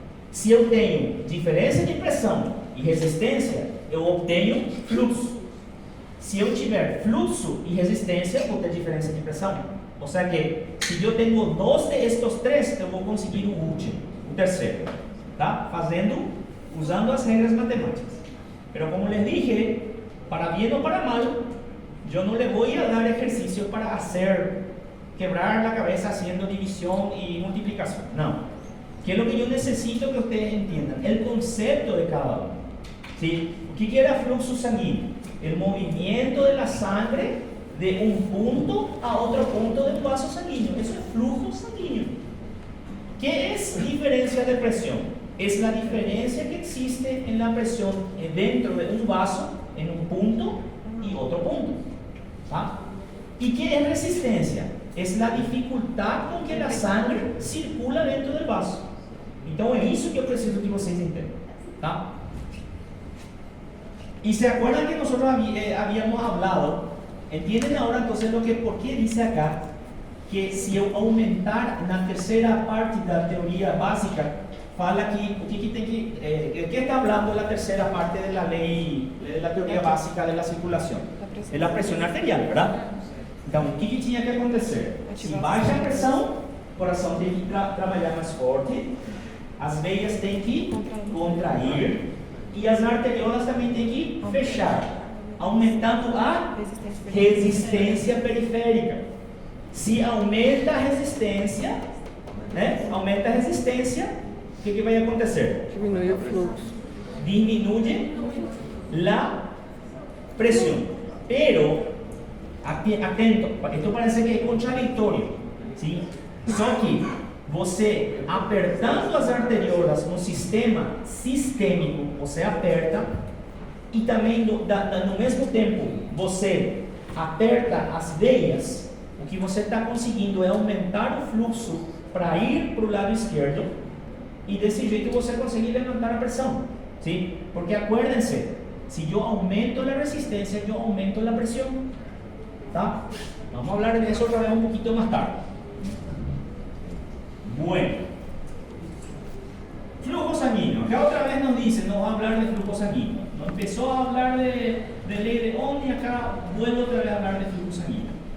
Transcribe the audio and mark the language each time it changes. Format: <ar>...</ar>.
<pt>Se eu tenho diferença de pressão e resistência, eu obtenho fluxo. se eu tiver fluxo y resistencia, vou ter</pt> <es>diferencia de presión. O sea que, si yo tengo dos de estos tres,</es> <pt>eu vou conseguir o último,</pt> <es>o tercero. ¿Tá?</es> <pt>Usando as regras matemáticas.</pt> <es>Pero como les dije, para bien o para mal, yo no le voy a dar ejercicios para quebrar la cabeza haciendo división y multiplicación. No. ¿Qué es lo que yo necesito que ustedes entiendan? El concepto de cada uno. ¿Sí? ¿Qué era flujo sanguíneo? El movimiento de la sangre de un punto a otro punto del vaso sanguíneo. Eso es flujo sanguíneo. ¿Qué es diferencia de presión? Es la diferencia que existe en la presión dentro de un vaso, en un punto y otro punto. ¿Ah? ¿Y qué es resistencia? Es la dificultad con que la sangre circula dentro del vaso.</es> <pt>Então é isso que eu preciso que vocês entendam. ¿Tá?</pt> <es>Y se acuerdan que nosotros habíamos hablado, entienden ahora entonces por qué dice acá que si</es> <pt>eu aumentar na tercera parte da teoría básica, fala que</pt> <es>¿qué está hablando la tercera parte de la ley, de la teoría básica de la circulación? Es la presión arterial, ¿verdad?</es> <pt>Então, o que tinha que acontecer? Se baixa a pressão, o coração tem que trabalhar mais forte, as veias têm que contrair e as arteriolas também têm que fechar, aumentando a resistência periférica. Se aumenta a resistência, né? Aumenta a resistência, o que vai acontecer? Diminui o fluxo.</pt> <es>Disminuye la presión. Pero, atento, esto parece que es contradictorio, ¿sí?</es> <pt>Só que você apertando as arteriolas no sistema sistêmico, você aperta, e também no mesmo tempo você aperta as veias, o que você está conseguindo é aumentar o fluxo para ir para o lado esquerdo, e desse jeito você consegue levantar a pressão, ¿sí?</pt> <es>Porque acuérdense, si yo aumento la resistencia, yo aumento la presión. ¿Tá? Vamos a hablar de eso otra vez un poquito más tarde. Bueno, flujo sanguíneo. Acá otra vez nos dice, nos va a hablar de flujo sanguíneo. Nos empezó a hablar de ley de Ohm y acá vuelvo otra vez a hablar de flujo sanguíneo.</es>